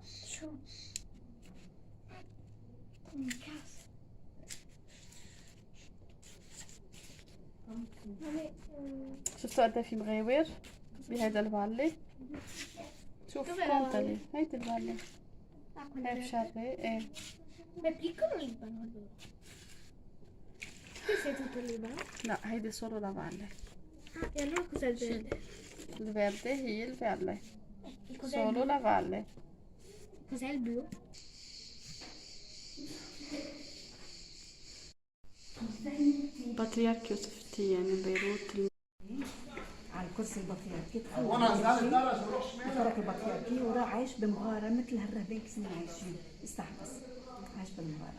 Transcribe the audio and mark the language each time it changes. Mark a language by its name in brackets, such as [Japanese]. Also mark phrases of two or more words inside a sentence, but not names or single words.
[Arabic] شو؟ كاس. شفتوا قد في مغاور بهيدا الفالي؟ شوف كونتالي هيدي الفالي هي بشري ايه. [Italian] Ma piccolo Libano allora. Questo è tutto il Libano? [Arabic] لا هيدي [Italian] solo la valle. Ah, e allora cos'è il verde? Il verde هي il valle. E cos'è il Solo blu? la valle. Cos'è il blu? [Arabic] بطريرك يوسف التياني من بيروت. على الكرسي البطريركي ترك البطريركي وراح عايش بمغارة مثل هالرهبان كنا عايشين، استحبس عايش بالمغارة.